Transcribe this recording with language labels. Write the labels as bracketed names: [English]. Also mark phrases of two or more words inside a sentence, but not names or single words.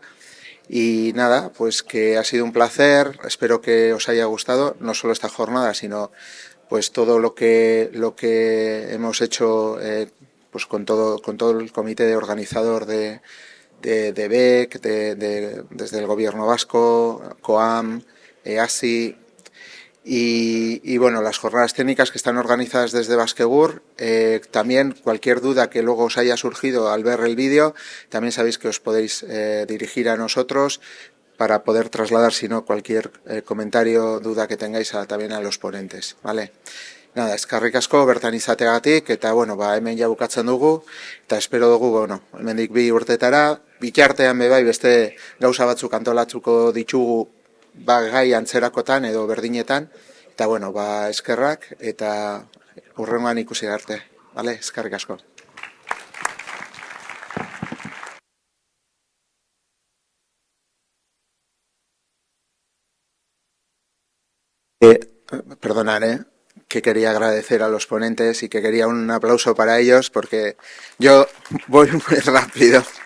[Spanish] Y nada, pues que ha sido un placer, espero que os haya gustado, no solo esta jornada, sino pues todo lo que hemos hecho pues con todo el comité organizador de BEC, desde el gobierno vasco, COAM, ASI, y bueno, las jornadas técnicas que están organizadas desde Basquegur. También cualquier duda que luego os haya surgido al ver el vídeo, también sabéis que os podéis dirigir a nosotros para poder trasladar, si no, cualquier comentario, duda que tengáis también a los ponentes, ¿vale? Nada, [Basque] eskerrik asko bertan izateagatik, eta bueno, hemen ja bukatzen dugu, eta espero dugu, bueno, hemendik 2 urtetara, bitartean bai beste gauza batzuk antolatuko ditugu gai antzerakotan edo berdinetan, eta bueno, eskerrak, eta hurrengoan ikusi arte, vale? Eskerrik asko. [Spanish] Perdonad, que quería agradecer a los ponentes y que quería un aplauso para ellos, porque yo voy muy rápido.